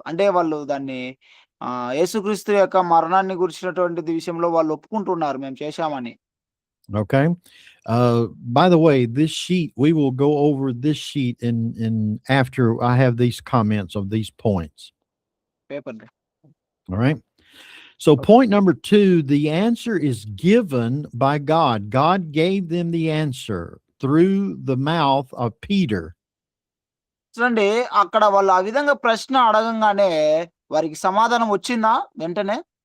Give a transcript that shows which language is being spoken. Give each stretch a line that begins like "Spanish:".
Telugu: అంటే వాళ్ళు దాన్ని యేసుక్రీస్తు యొక్క మరణాన్ని గురించినటువంటి విషయంలో వాళ్ళు ఒప్పుకుంటున్నారు మేము చేశామని.
English: Okay. By the way, this sheet, we will go over this sheet in after I have these comments of these points. Paper. All right. So point number 2, the answer is given by God. God gave them the answer through the mouth of Peter.
Telugu: చూడండి అక్కడ వాళ్ళు ఆ విధంగా ప్రశ్న అడగంగానే వారికి సమాధానం వచ్చిందా వెంటనే?